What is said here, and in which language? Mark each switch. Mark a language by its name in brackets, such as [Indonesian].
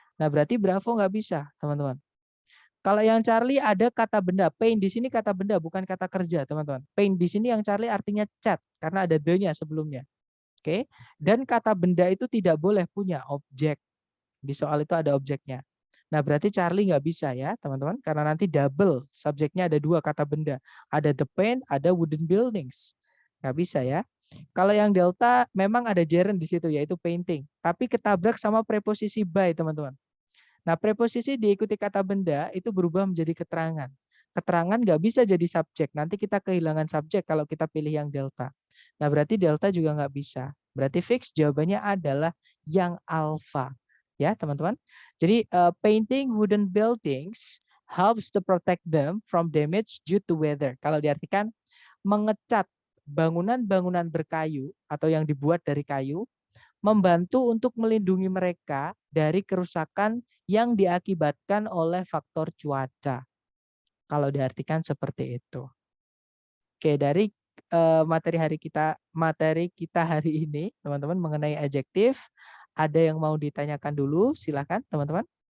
[Indonesian] Nah, berarti bravo nggak bisa, teman-teman. Kalau yang Charlie ada kata benda, paint di sini kata benda bukan kata kerja, teman-teman. Paint di sini yang Charlie artinya cat karena ada the-nya sebelumnya. Oke. Dan kata benda itu tidak boleh punya objek. Di soal itu ada objeknya. Nah, berarti Charlie nggak bisa ya, teman-teman, karena nanti double. Subjeknya ada 2 kata benda. Ada the paint, ada wooden buildings. Nggak bisa ya. Kalau yang delta memang ada gerund di situ, yaitu painting. Tapi ketabrak sama preposisi by, teman-teman. Nah, preposisi diikuti kata benda itu berubah menjadi keterangan. Keterangan nggak bisa jadi subjek. Nanti kita kehilangan subjek kalau kita pilih yang delta. Nah, berarti delta juga nggak bisa. Berarti fix jawabannya adalah yang alpha. Ya, teman-teman. [English] Jadi, painting wooden buildings helps to protect them from damage due to weather. [Indonesian] Kalau diartikan, mengecat bangunan-bangunan berkayu atau yang dibuat dari kayu membantu untuk melindungi mereka dari kerusakan yang diakibatkan oleh faktor cuaca. Kalau diartikan seperti itu. Oke, dari materi kita hari ini, teman-teman, mengenai adjektif, ada yang mau ditanyakan dulu? Silakan, teman-teman.